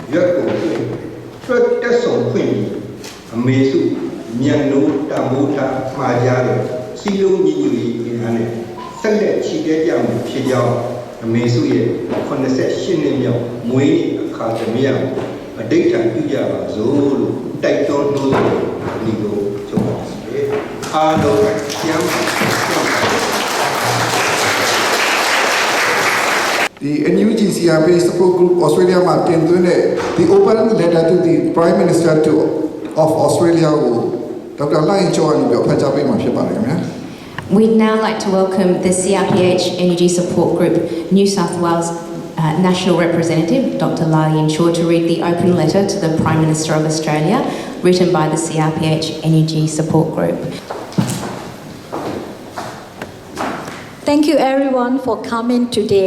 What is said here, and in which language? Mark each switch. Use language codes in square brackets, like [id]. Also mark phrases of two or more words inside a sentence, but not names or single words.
[my] ရွက်ကုန်ဖွင့်တွက်တက်ဆောင်ဖွင့်ပြီးအမေစုမြန်နိုးတမိုးထားမှားကြတဲ့စီလုံးညီညွတ်ရေးအင်အားနဲ့ဆက်လက်ချီတက်ကြမှုဖြစ်ကြောင်းအမေစုရဲ့88နှစ်မြောက်မွေးနေ့အခါသမယအတိတ်ထံပြုကြပါစို့လို့တိုက်တွန်းလို့ဒီလိုချုပ်ပါစေအားလုံးကျမ်းပါ ဒီ NUG CRP Support Group Australia မှာတင်သွင်းတဲ့ The Open Letter to the Prime Minister of Australia ကိုဒေါက်တာလှိုင်ကျော်အနေနဲ့ဖတ်ကြားပေးမှာဖြစ်ပါတယ်ခင်ဗျာ [en] We'd now like to welcome the CRPH Energy Support Group New South Wales National Representative, Dr. Lai Shaw, to read the open letter to the Prime Minister of Australia, written by the CRPH Energy Support Group. Thank you everyone for coming today.